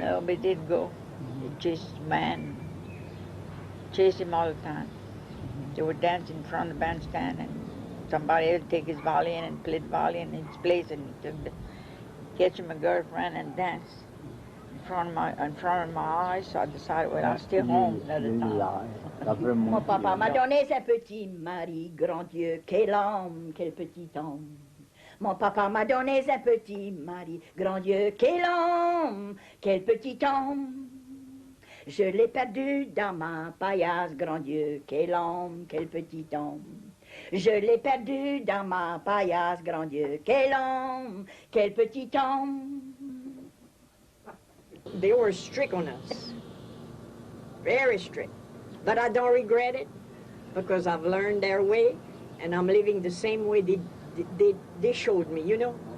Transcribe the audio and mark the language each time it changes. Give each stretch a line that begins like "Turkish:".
English: No, but did go. They chased the man. Chased him all the time. They would dance in front of the bandstand and somebody else take his violin and play the violin in his place and catch him a girlfriend and dance in front of my eyes. So I decided, well, I'll stay home another time.
French: Mon papa m'a donné un petit mari, grand Dieu, quel homme, quel petit homme. Mon papa m'a donné un petit mari, grand Dieu, quel homme, quel petit homme. Je l'ai perdu dans ma paillasse, grand Dieu, quel homme, quel petit homme. Je l'ai perdu dans ma paillasse, grand Dieu, quel homme, quel petit homme.
English: They were strict on us, very strict. But I don't regret it because I've learned their way and I'm living the same way they showed me, you know.